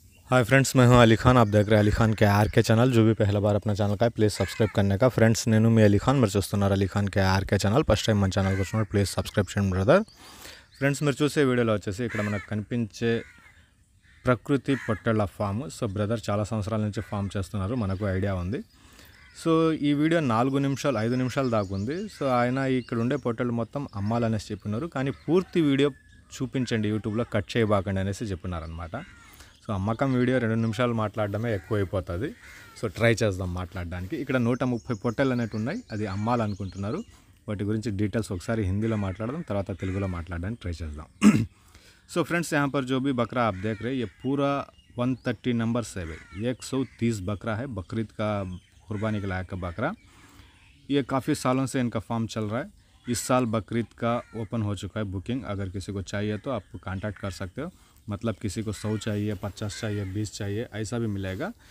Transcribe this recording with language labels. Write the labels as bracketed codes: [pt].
[hi] Hi friends, मैं हूं अली खान। आप देख रहे हैं अली खान के आर के चैनल। जो भी पहला बार अपना ఛానల్ का प्लीज़ సబ్స్క్రైబ్ करने का। [te] ఫ్రెండ్స్, నేను మీ అలీ ఖాన్, మీరు చూస్తున్నారు అలీ ఖాన్ కే ఆర్కే ఛానల్। ఫస్ట్ టైం మన ఛానల్కి వచ్చినప్పుడు ప్లీజ్ సబ్స్క్రైబ్ చేయండి బ్రదర్. ఫ్రెండ్స్, మీరు చూసే వీడియోలో వచ్చేసి ఇక్కడ మనకు కనిపించే ప్రకృతి పొట్టేళ్ల ఫామ్. సో బ్రదర్ చాలా సంవత్సరాల నుంచి ఫామ్ చేస్తున్నారు, మనకు ఐడియా ఉంది. సో ఈ వీడియో 4 నిమిషాలు 5 నిమిషాల దాకా ఉంది. సో ఆయన ఇక్కడ ఉండే పొట్టేళ్ళు మొత్తం అమ్మాలనేసి చెప్పినారు, కానీ పూర్తి వీడియో చూపించండి, యూట్యూబ్లో కట్ చేయబాకండి అనేసి చెప్పినారనమాట. సో అమ్మకం వీడియో 2 నిమిషాలు మాట్లాడడమే ఎక్కువైపోతుంది. సో ట్రై చేద్దాం మాట్లాడడానికి. ఇక్కడ 130 పొట్టేళ్ళు అనేవి ఉన్నాయి, అది అమ్మాలనుకుంటున్నారు. వాటి గురించి డీటెయిల్స్ ఒకసారి హిందీలో మాట్లాడదాం, తర్వాత తెలుగులో మాట్లాడడానికి ట్రై చేద్దాం. [hi] సో फ्रेंड्स, यहाँ पर जो भी बकरा आप देख रहे हैं, ये पूरा 130 नंबर से है। 130 बकरा है, बकरीद का कुर्बानी के लायक का बकरा। ये काफ़ी सालों से इनका फार्म चल रहा है। इस साल बकरीद का ओपन हो चुका है बुकिंग। अगर किसी को चाहिए तो आप कांटेक्ट कर सकते हो। मतलब किसी को 100 चाहिए, 50 चाहिए, 20 चाहिए, ऐसा भी मिलेगा।